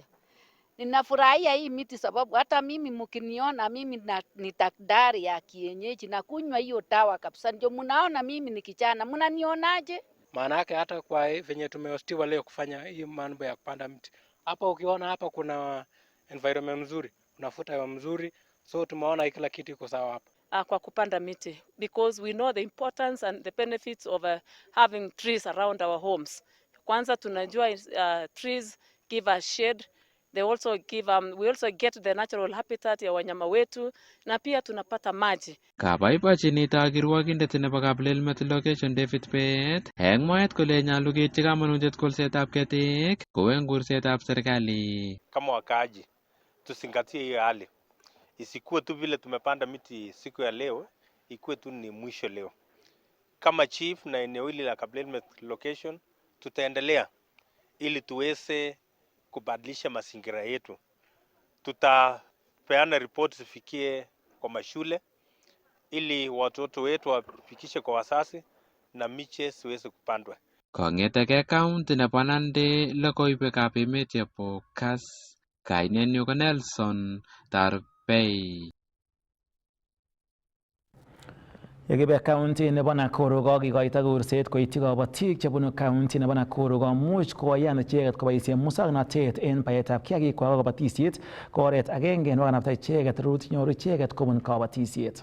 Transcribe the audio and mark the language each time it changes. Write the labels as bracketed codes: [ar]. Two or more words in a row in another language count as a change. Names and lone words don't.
[sw] Ninafurahia hii miti sababu hata mimi mkiniona mimi ni daktari ya kienyeji na kunywa hiyo dawa kabisa. Ndio mnaona mimi ni kijana. Mnanionaje? Maana yake hata kwa venye tumehostiwa leo kufanya hii mambo ya kupanda mti. Hapa ukiona hapa kuna environment mzuri, unafuta hewa mzuri, so tumeona kila kitu iko sawa hapa. Kwa kupanda miti [en] because we know the importance and the benefits of having trees around our homes. [sw] Kwanza tunajua [en] trees give us shade. They also give we also get the natural habitat [sw] ya wanyama wetu na pia tunapata maji. [kln] Kabaibachi nito kirwokindet nebo Kaplelmet location David Pet eng mwaet kole nyolu keityi kamanutiet kolsetab ketik kou eng kursetab serikali. [sw] Kama wakaaji tusingatie hiyo hali, isikuwe tu vile tumepanda miti siku ya leo, ikuwe tu ni mwisho leo. Kama chief na eneo hili la Kaplelmet location tutaendelea ili tuweze kubadilisha mazingira yetu. Tutapeana ripoti zifikie kwa mashule ili watoto wetu wafikishe kwa wasasi na miche siweze kupandwa. [kln] Kong'eteke kaunti nebo Nandi logoiwekab emet chebo Kas. Kainenyu ko Nelson Tarbei. Yekibe county nebo Nakuru kokikoito kurset koityi kabatik chebunu county nebo Nakuru komuch koyan icheket koboisien musoknotet en baetab kiagik kwa kabatisiet ko oret agenge nebo kanapta icheket rurutik nyoru icheket kobun kabatisiet.